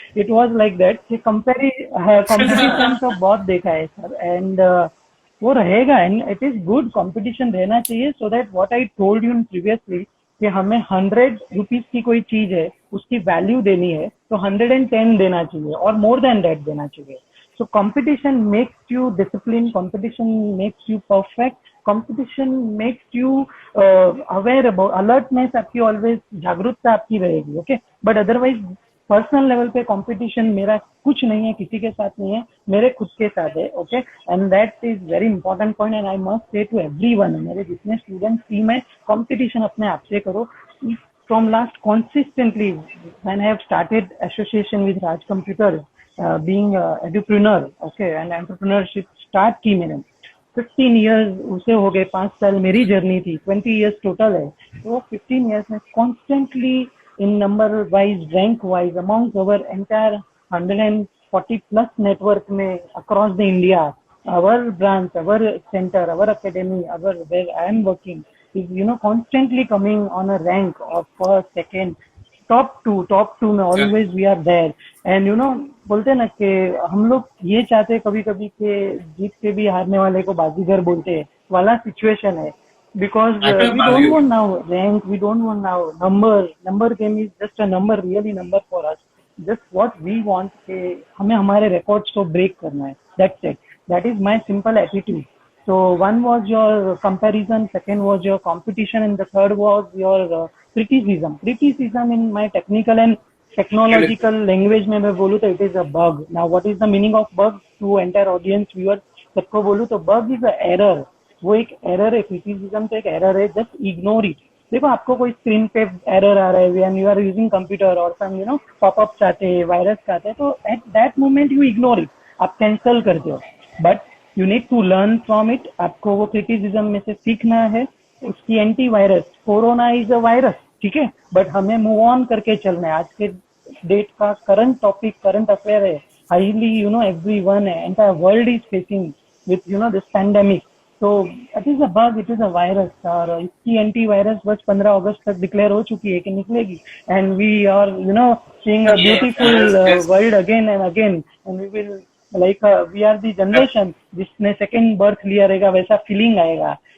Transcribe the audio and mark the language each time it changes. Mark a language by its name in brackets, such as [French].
[English] It was like that कि competition तो बहुत देखा है सर। [Hindi] एंड वो रहेगा and it is good, competition रहना चाहिए so that what I told you previously कि हमें 100 रुपीज की कोई चीज है उसकी वैल्यू देनी है तो 110 देना चाहिए और मोर देन दैट देना चाहिए। [English] So competition makes you disciplined, competition makes you perfect, competition makes you aware about alertness [Hindi] आपकी always, जागरूकता आपकी रहेगी। Okay, but otherwise personal level पे कंपटीशन मेरा कुछ नहीं है, किसी के साथ नहीं है, मेरे खुद के साथ है। [English] okay, and that is very important point and I must say to everyone, [Hindi] मेरे जितने स्टूडेंट्स टीम है, कंपटीशन अपने आप से करो। [English] From last consistently when I have started association with Raj Computers, being entrepreneur, okay, and entrepreneurship start की मैंने 15 years उसे हो गए, [Hindi] 5 साल मेरी जर्नी थी, [English] 20 years total है। [Hindi] तो 15 years में [English] constantly in number wise, rank wise amongst our entire 140 plus network में across the India, our branch, our center, our academy, our where I am working is constantly coming on a rank of first, second, top two में always we are there। [Hindi] and बोलते हैं ना कि हम लोग ये चाहते हैं कभी कभी कि जीत के भी हारने वाले को बाजीगर बोलते हैं वाला सिचुएशन है। [English] because we don't want now rank, we don't want now number game is just a number, really number for us, just what we want [Hindi] कि हमें हमारे records को break करना है, [English] that's it, that is my simple attitude। So one was your comparison, second was your competition, and the third was your criticism। Criticism in my technical and technological language [Hindi] में मैं बोलूँ तो [English] it is a bug। Now what is the meaning of bug to entire audience viewers सबको बोलूँ तो bug is a error। [Hindi] वो एक error है, क्रिटिसिज्म तो एक एरर है, [English] Just ignore it. [Hindi] देखो आपको कोई स्क्रीन पे एरर आ रहा है when you are using computer और सम पॉपअप्स आते हैं, वायरस आते हैं, तो at that moment you ignore it, आप कैंसिल करते हो। [English] But you need to learn from it. [Hindi] आपको वो क्रिटिसिज्म में से सीखना है। उसकी anti virus, corona is a virus, ठीक है, बट हमें मूव ऑन करके चलना है. आज के डेट का करंट टॉपिक, करंट अफेयर है, highly [English] everyone, entire world is facing with this pandemic. So it is a bug, it is a virus, [Hindi] और इसकी एंटीवायरस बस 15 अगस्त तक डिक्लेयर हो चुकी है कि निकलेगी. [English] and we are seeing a beautiful world again and again, and we will we are the generation [Hindi] जिसने second birth लिया रहेगा, वैसा फीलिंग आएगा.